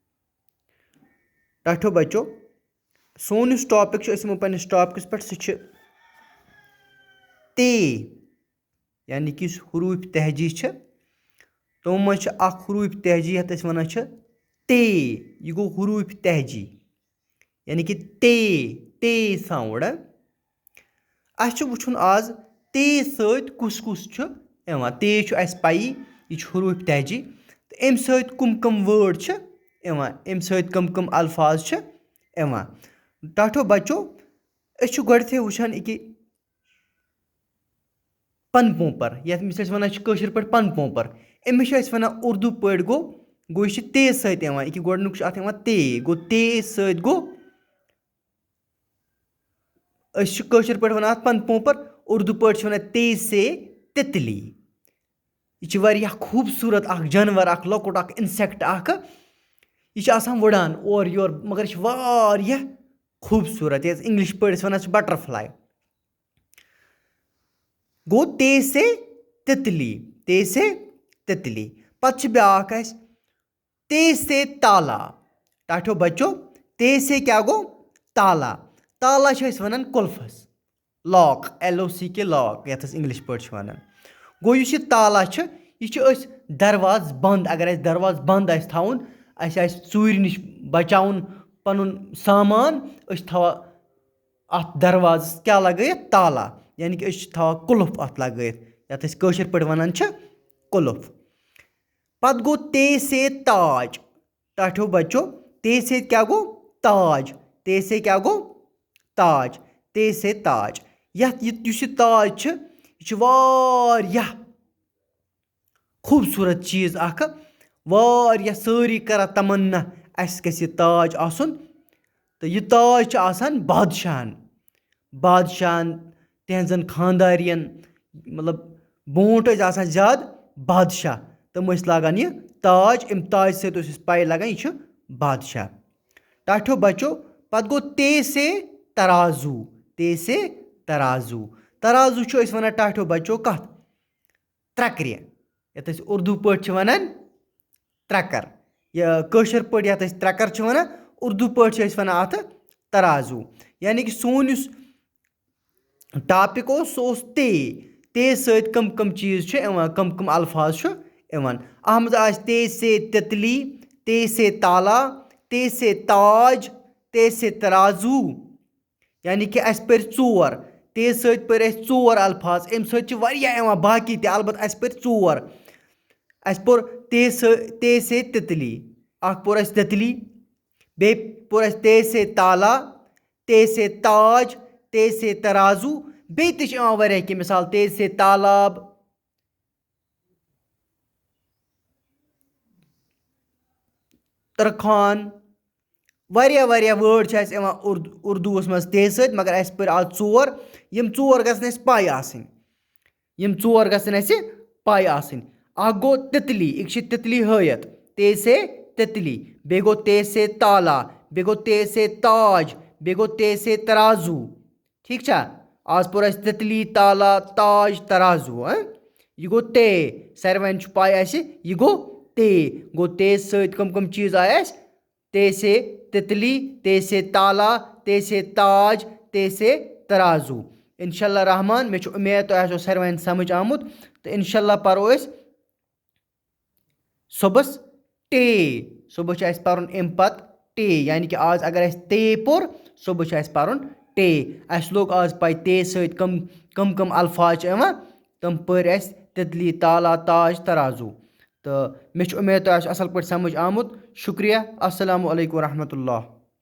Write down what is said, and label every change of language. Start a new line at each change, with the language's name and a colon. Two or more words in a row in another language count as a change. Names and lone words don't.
Kashmiri: टाठो बच्चों, सोन टॉपिक पन्नस टॉपिकस पे सह ते, यानी कि हरूफ तहजी तमो मज हरूफ तहजी यथ वन ते। यह गो हरूफ तहजी यानी कि ते साउंड। अस वुचुन आज ते सत कुस कुस ते पाई, यह हरूफ तहजी। तो अम सत कम वर्ड अम सत कम अल्फाज टाठो बच्चों, अस गोडथे वुचान कि पन पोपर, यमिस वन पे पन पोपर, अमिस वन उर्दू पे गो यह ते सत गोडनुक अत ते गो ते सत गो पे वन पन पोपर, उर्दू पे वन ते से तितली। यह खूबसूरत जानवर लकुट इंसेक्ट यह वुड़ान और योर, मगर यह खूबसूरत, इंग्लिश पे वन बटरफ्लाई। गो ते से तितली, ते से तितली। पत ब्याक ते से ताला। टाठो बच्चों, ते से क्या गो? ताला। ताला वन कुल्फस, लॉक, LOCK लॉक यथ इंग्लिश पे वन। गो यह ताला यह दरवाज बंद, अगर दरवाज बंद थवन, चूर नश बचाउन पन सामान, थवा अत दरवाज क्या लगत? ताला, यानी कि थवा कुलुफ अत लगत, यथ पे वन कुलुफ। पत गो ते से ताज। टाठो बच्चों, ते से क्या गो? ताज। ते से क्या गो? ताज। ते से ताज। यह ताज यह खूबसूरत चीज सारी कर तमन्ना अस गि ताज आसन। तो यह ताज बादशाहन, बादशाहन तहजन खानदारियन, मतलब बोट ज्यादा बादशाह, तम लागान यह ताज। अम ताज सत पाई लगान यह बादशाह। टाठो बच्चों, पत गो ते से तराजू। ते से तराजू। तराजू वन टाठो बच्चों कत? त्रक्र, यथ उर्दू पे वन त्रकर, कशर पे यथ त्रकर वन, उर्दू पे वन अत तराजू। यानी कि सोन टॉपिक ते सत कम चीज कम अल्फाज अत मज ते से तितली, ते से ताला, ते से ताज, ते से तराजू। यानी कि अस पे चोर, ते सत पे अल्फाज, अम सत बाकी ते, अलबत् अस पे चोर। अस पोर ते से तितली, पोर तितली, बे पोर ते से ताला, ते से ताज, ते से तराजू। बे कि मिसाल ते से तालाब, तरखान, वारिया वर्ड उर्दू मज ते सत, मगर अस पे आज चोर। यम चोर गसन अस पाई आसनी, यम चोर गसन अस पाई आसनी। गो तितली, एक तितली हयत, ते से तितली। बे गो ते से ताला, बे गो ते से ताज, बे गो ते से तराजू। ठीक छा? आज पोर तितली, ताला, ताज, तराजू। यह गो ते, सारे पाई यह गो ते। गो ते सत कम चीज आय? ते से तितली, ते से ताला, ते से ताज, ते से तराजू। इंशाल्लाह रहमान, मे उम्मीद तो सारे समझ आमुत। तो इंशाल्लाह परो सुबस टे। सुबह पर्न अम पत टे, यानी कि आज अगर ते पोर, सुबह पर्न टे। अस लोग आज पाई ते सत कम अल्फाज तम पर तितली, ताला, ताज, तराजू। तो मे उम्मीद तो असल पे समझ आमुत। शुक्रिया।
Arabic: السلام علیکم ورحمة الله.